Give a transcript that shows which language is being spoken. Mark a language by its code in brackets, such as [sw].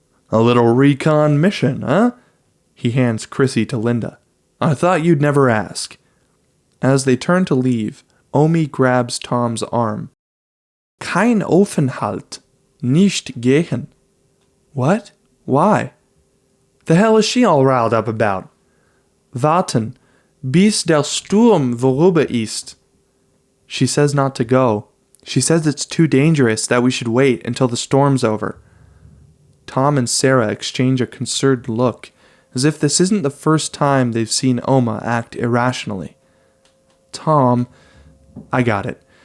[en] A little recon mission, huh? He hands Chrissy to Linda. I thought you'd never ask. As they turn to leave, Omi grabs Tom's arm. [de] Kein Aufenthalt. Nicht gehen. [en] What? Why? The hell is she all riled up about? [de] Warten, bis der Sturm vorüber ist. [en] She says not to go. She says it's too dangerous, that we should wait until the storm's over. Tom and Sarah exchange a concerned look, as if this isn't the first time they've seen Oma act irrationally. Tom, I got it.